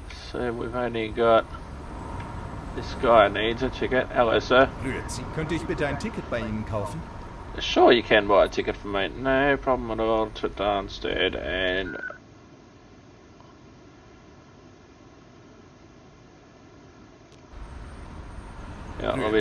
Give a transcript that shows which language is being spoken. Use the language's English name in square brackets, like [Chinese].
[English] So we've only got this guy needs a ticket. Hello, sir. [German] Grüezi. Könnte ich bitte ein Ticket bei Ihnen kaufen? [English] Sure, you can buy a ticket for me. No problem at all. To Darmstadt and yeah, let me